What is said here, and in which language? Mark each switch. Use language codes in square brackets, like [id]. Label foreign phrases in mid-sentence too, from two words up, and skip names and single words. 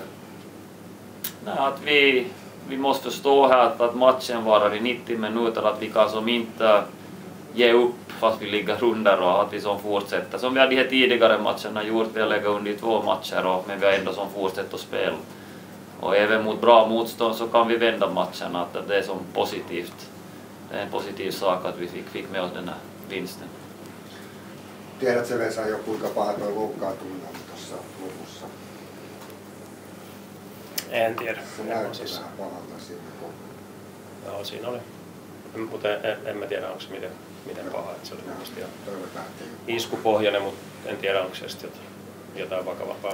[sv] Nej, att vi måste förstå här att matchen varar i 90 minuter, att vi kan som inte ge upp fast vi ligger under och att vi som fortsätter. Som vi hade de tidigare matcherna gjort, vi har legat under i 2 matcher men vi har ändå som fortsätter att spela. Och även mot bra motstånd så kan vi vända matcherna, att det är som positivt. Det är en positiv sak att vi fick med oss den här vinsten. [fi] Tiedätkö Vesa jo kuinka paha tuo loukkaantuminen oli tuossa lopussa? En tiedä. Se näytti vähän pahalta siinä. Joo, siinä oli. Mutta en mä tiedä, onko se miten paha. Se oli mielestäni ihan iskupohjainen, mutta en tiedä, onko se sitten jotain vakavampaa.